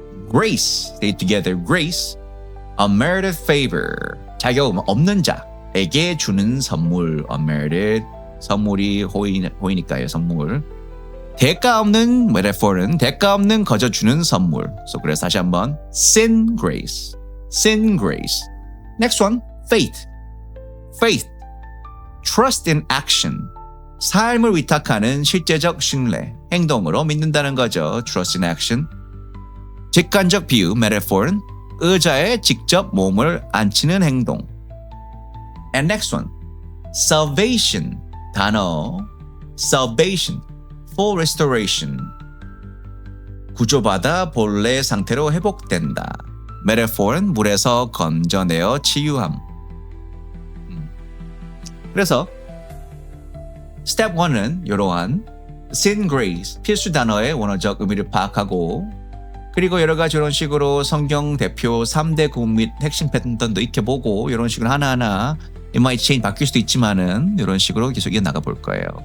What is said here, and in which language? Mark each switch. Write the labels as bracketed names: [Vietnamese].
[English] grace, stay together, grace, unmerited favor, [Korean] 자격 없는 자에게 주는 선물, unmerited, 선물이 호의니까요, 선물. 대가 없는 metaphor는 대가 없는 거저 주는 선물. 그래서 다시 한번 sin grace, sin grace. [English] Next one, faith, faith, trust in action. [Korean] 삶을 위탁하는 실제적 신뢰, 행동으로 믿는다는 거죠. [English] trust in action. [Korean] 직관적 비유 metaphor는 의자에 직접 몸을 앉히는 행동. [English] And next one, salvation, 단어 salvation, full restoration, [Korean] 구조받아 본래 상태로 회복된다. metaphor는 물에서 건져내어 치유함. 그래서 스텝 1은 이러한 sin grace, 필수 단어의 원어적 의미를 파악하고 그리고 여러 가지 이런 식으로 성경 대표 3대 구문 및 핵심 패턴도 익혀보고 이런 식으로 하나하나 [English] it might change, [Korean] 바뀔 수도 있지만은 이런 식으로 계속 이어나가 볼 거예요.